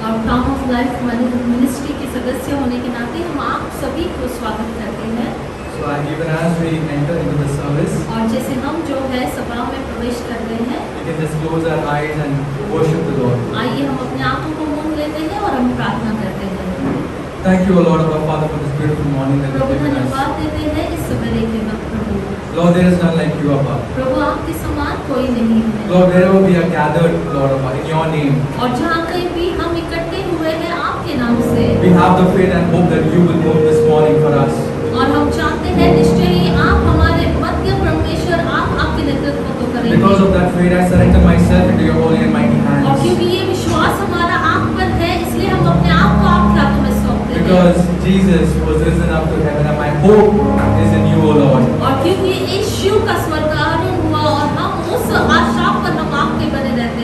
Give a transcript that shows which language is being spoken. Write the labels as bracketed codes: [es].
[hi] Farm of life ministry के सदस्य होने के नाते हम आप सभी को स्वागत करते हैं। [en] So even as we enter into the service, [hi] और जैसे हम जो है सभा में प्रवेश कर रहे हैं, [en] we can just close our eyes and worship the Lord. [hi] आइए हम अपने आंखों को मूंद लेते हैं और हम प्रार्थना करते हैं। [en] Thank you, O Lord, our Father, for this beautiful morning that [hi] Prabhu [en] you've given us. [hi] धन्यवाद देते हैं इस सवेरे के वक्त प्रभु। [en] Lord, there is none like you, Abba. [hi] प्रभु आपके समान कोई नहीं है। [en] Lord, wherever we are gathered, Lord, Abba, in your name, [hi] और जहाँ कहीं भी हम इकट्ठे हुए हैं आपके नाम से, [en] we have the faith and hope that you will move this morning for us. [hi] और हम चाहते हैं निश्चय ही आप हमारे मध्य परमेश्वर आप आपके नेतृत्व को करेंगे। [en] Because of that faith, I surrender myself into your holy and mighty [hi] और [en] hands. [hi] क्योंकि ये विश्वास हमारा आप पर है, इसलिए हम अपने आप को आपके हाथों में सौंपते हैं। [en] Because Jesus was risen up to heaven and my hope is in you, O Lord. [hi] और क्योंकि यीशु का स्वर्गारोहण हुआ और हम उस आशा पर हम आपके बने रहते